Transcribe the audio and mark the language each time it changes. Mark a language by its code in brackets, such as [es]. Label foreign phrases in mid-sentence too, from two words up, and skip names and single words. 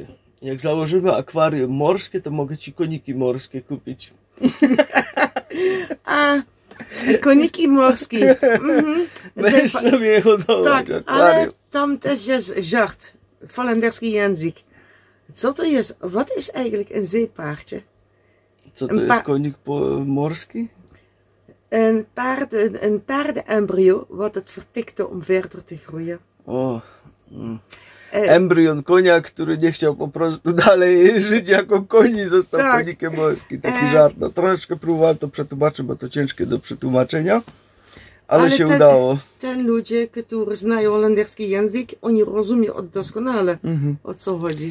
[pl] Jak założymy akwarium morskie, to mogę ci koniki morskie kupić. A koniki morskie. Będziesz sobie je hodować. Tak, ale tam też jest żart. Holenderski język. Co to jest? [nl] Wat is eigenlijk een zeepaardje? [pl] Co to jest konik morski? [nl] Een paardenembryo wat het vertikte om verder te groeien. [pl] O, embrion konia, który nie chciał po prostu dalej żyć jako koń i został konikiem morskim. Taki żart. No troszeczkę próbowałem to przetłumaczyć, bo to ciężkie do przetłumaczenia. Ale się udało. Ten ludzie, którzy znają holenderski język, oni rozumieją doskonale, o co chodzi.